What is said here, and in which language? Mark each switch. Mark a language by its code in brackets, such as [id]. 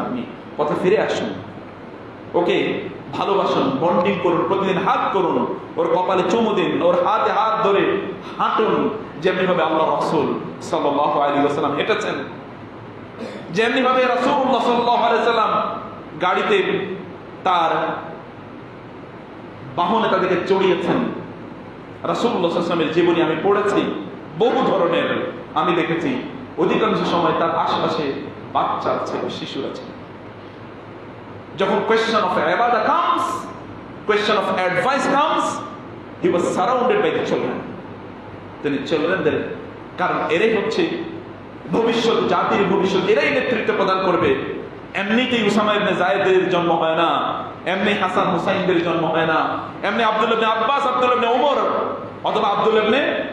[bn] আপনি পথে ফিরে আসুন, ওকে ভালোবাসুন, বন্ডিং করুন, প্রতিদিন হাত করুন, ওর কপালে চুমু দিন, ওর হাতে হাত ধরে হাঁটুন, যেমনি ভাবে আল্লাহ রাসূল সাল্লাল্লাহু আলাইহি ওয়াসাল্লাম হেঁটেছেন, যেমনি ভাবে রাসূলুল্লাহ সাল্লাল্লাহু আলাইহি ওয়াসাল্লাম গাড়িতে তার বাহনে তাদেরকে চড়িয়েছেন। রাসূলুল্লাহ সাল্লাল্লাহু আলাইহি ওয়াসাল্লামের জীবনী আমি পড়েছি, বহু ধরনের আমি দেখেছি। অধিকাংশ সময় তার আশেপাশে বাচ্চা আছে, শিশুরা আছে। [en] যখন question of ibadah comes, question of advice comes, he was surrounded by the children. [bn] তিনি ছেলেদের, কারণ এরাই হচ্ছে ভবিষ্যৎ, জাতির ভবিষ্যৎ, এরাই নেতৃত্ব প্রদান করবে। এমনিতেই উসামা ইবনে যায়েদের জন্ম হয় না, এমনি হাসান হুসাইনদের জন্ম হয় না, এমনি আব্দুল্লাহ ইবনে আব্বাস, আব্দুল্লাহ ইবনে ওমর অথবা আব্দুল্লাহ ইবনে